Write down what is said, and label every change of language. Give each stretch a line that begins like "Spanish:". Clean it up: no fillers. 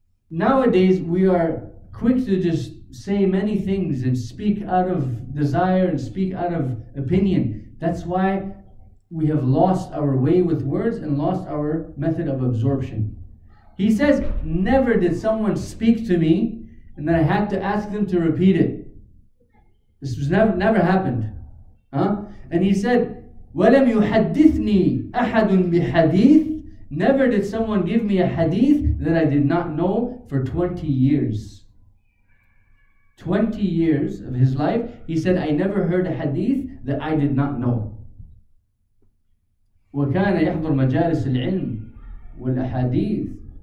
English: Nowadays, we are quick to just say many things and speak out of desire and speak out of opinion. That's why we have lost our way with words and lost our method of absorption. He says, never did someone speak to me and then I had to ask them to repeat it. This was never happened. And he said,
Arabic: وَلَمْ يُحَدِّثْنِي أَحَدٌ بِحَدِيثٍ.
English: Never did someone give me a hadith that I did not know for 20 years. 20 years of his life, he said, I never heard a hadith that I did not know.
Arabic: وَكَانَ يَحْضُرْ مَجَالِسِ الْعِلْمِ وَالْأَحَادِيثِ.